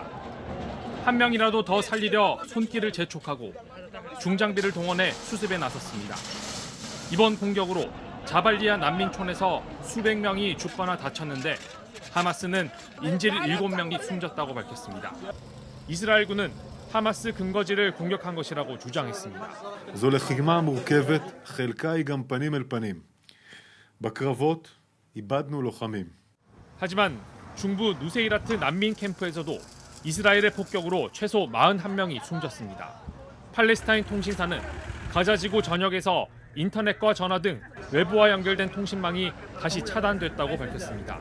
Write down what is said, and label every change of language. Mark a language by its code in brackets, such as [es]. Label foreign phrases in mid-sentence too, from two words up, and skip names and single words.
[ko] 한 명이라도 더 살리려 손길을 재촉하고 중장비를 동원해 수습에 나섰습니다. 이번 공격으로 자발리아 난민촌에서 수백 명이 죽거나 다쳤는데 하마스는 인질 7명이 숨졌다고 밝혔습니다. 이스라엘군은 하마스 근거지를 공격한 것이라고 주장했습니다. [he] זו לחימה מורכבת, חלקה היא גם פנים אל פנים. בקרבות איבדנו לוחמים. [ko] 하지만 중부 누세이라트 난민 캠프에서도 이스라엘의 폭격으로 최소 41명이 숨졌습니다. 팔레스타인 통신사는 가자지구 전역에서 인터넷과 전화 등 외부와 연결된 통신망이 다시 차단됐다고 밝혔습니다.